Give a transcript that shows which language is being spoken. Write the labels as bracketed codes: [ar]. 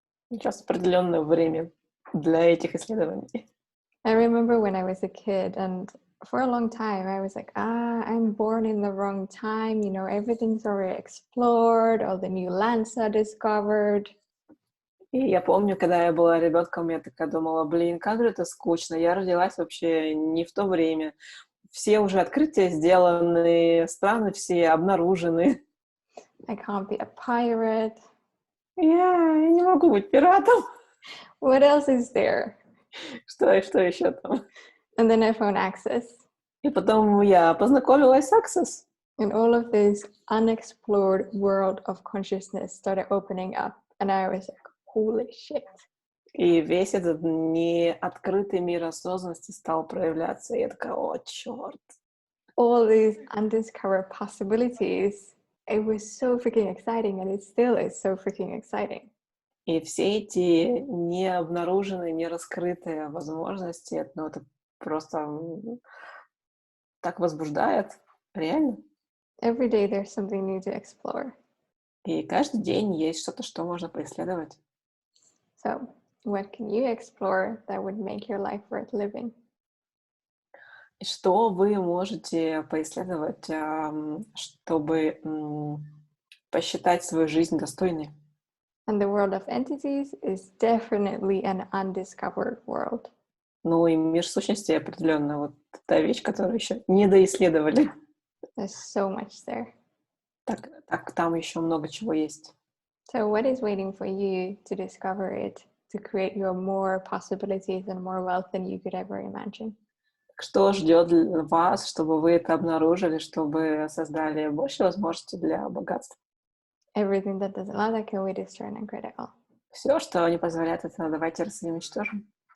[ru] Сейчас определенное время для этих исследований. [en] I remember when I was a kid, and for a long time I was like, I'm born in the wrong time, you know, everything's already explored, all the new lands are discovered. [ru] И я помню, когда я была ребенком, я такая думала: как же это скучно, я родилась вообще не в то время. Все уже открытия сделаны, страны все обнаружены. [en] I can't be a pirate. [ru] Я не могу быть пиратом. [en] What else is there? [ru] Что еще там? [en] And then I found Access. [ru] И потом я познакомилась с Access. [en] And all of this unexplored world of consciousness started opening up. And I was like, holy shit. [ru] И весь этот неоткрытый мир осознанности стал проявляться. И я такая: о, черт. [en] All these undiscovered possibilities. It was so freaking exciting, and it still is so freaking exciting. [ru] И все эти необнаруженные, нераскрытые возможности, это просто так возбуждает, реально. [en] Every day there's something new to explore. [ru] И каждый день есть что-то, что можно поисследовать. [en] So, what can you explore that would make your life worth living? [ru] И что вы можете поисследовать, чтобы посчитать свою жизнь достойной? [en] And the world of entities is definitely an undiscovered world. [ru] Ну и мир сущности определенно вот та вещь, которую еще не доисследовали. [en] There's so much there. [ru] Так там еще много чего есть. [en] So what is waiting for you to discover it, to create your more possibilities and more wealth than you could ever imagine? [ru] Что ждет вас, чтобы вы это обнаружили, чтобы создали больше возможностей для богатства? [en] Everything that doesn't allow that, can we destroy and create it all? [ru] Все, что не позволяет это, давайте уничтожим.